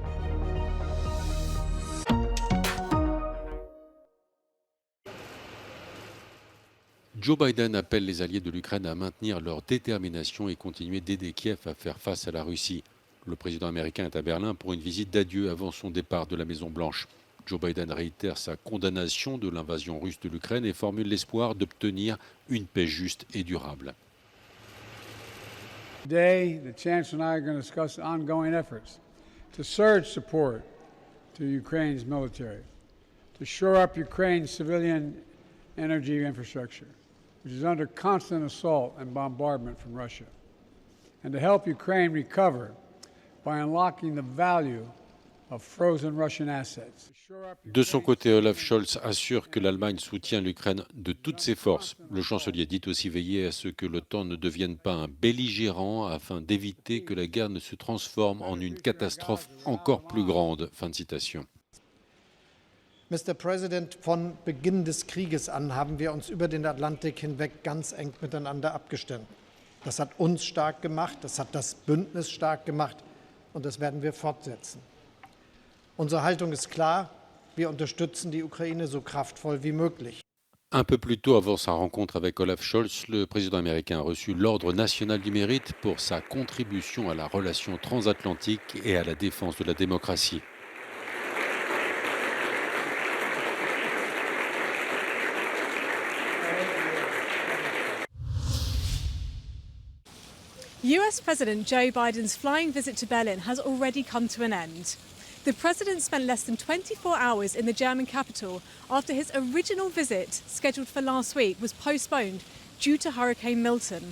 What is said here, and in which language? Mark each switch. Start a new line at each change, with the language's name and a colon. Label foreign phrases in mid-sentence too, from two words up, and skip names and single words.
French: Joe Biden appelle les alliés de l'Ukraine à maintenir leur détermination et continuer d'aider Kiev à faire face à la Russie. Le président américain est à Berlin pour une visite d'adieu avant son départ de la Maison-Blanche. Joe Biden réitère sa condamnation de l'invasion russe de l'Ukraine et formule l'espoir d'obtenir une paix juste et durable.
English: Today, the Chancellor and I are going to discuss ongoing efforts to surge support to Ukraine's military, to shore up Ukraine's civilian energy infrastructure, which is under constant assault and bombardment from Russia, and to help Ukraine recover by unlocking the value of frozen Russian assets.
French: De son côté, Olaf Scholz assure que l'Allemagne soutient l'Ukraine de toutes ses forces. Le chancelier dit aussi veiller à ce que l'OTAN ne devienne pas un belligérant afin d'éviter que la guerre ne se transforme en une catastrophe encore plus grande. Fin de citation.
English: Mr. President,
German: von Beginn des Krieges an haben wir uns über den Atlantik hinweg ganz eng miteinander abgestimmt. Das hat uns stark gemacht, das hat das Bündnis stark gemacht und das werden wir fortsetzen. Unsere Haltung ist klar, wir unterstützen die Ukraine so kraftvoll wie möglich.
French: Un peu plus tôt, avant sa rencontre avec Olaf Scholz, le président américain a reçu l'Ordre national du mérite pour sa contribution à la relation transatlantique et à la défense de la démocratie.
English: US President Joe Biden's flying visit to Berlin has already come to an end. The president spent less than 24 hours in the German capital after his original visit, scheduled for last week, was postponed due to Hurricane Milton.